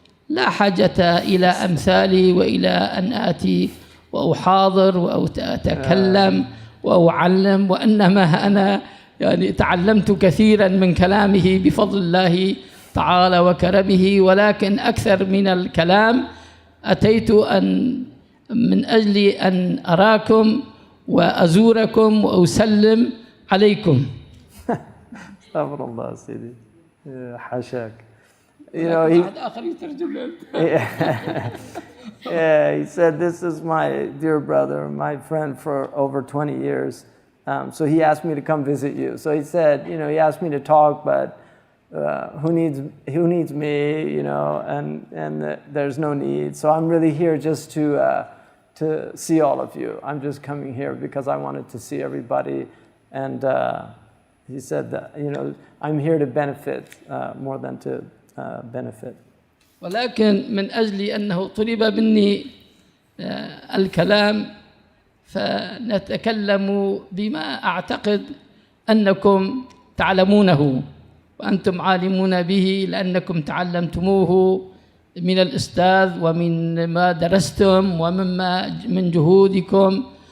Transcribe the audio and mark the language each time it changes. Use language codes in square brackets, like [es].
[ar] لا حاجة إلى أمثالي وإلى أن آتي وأحاضر وأتكلم وأعلم، وإنما أنا يعني تعلمت كثيرا من كلامه بفضل الله تعالى وكرمه، ولكن أكثر من الكلام أتيت من أجل أن أراكم وأزوركم وأسلم عليكم. استغفر الله سيدي، حاشاك. [en] He said, this is my dear brother, my friend for over 20 years. So he asked me to come visit you. So he said, he asked me to talk, but who needs me, and there's no need. So I'm really here just to see all of you. I'm just coming here because I wanted to see everybody. And he said that, I'm here to benefit more than to benefit. [ar] ولكن من أجل أنه طلب مني الكلام فنتكلم بما أعتقد أنكم تعلمونه وأنتم عالمون به لأنكم تعلمتموه من الأستاذ ومن ما درستم من جهودكم.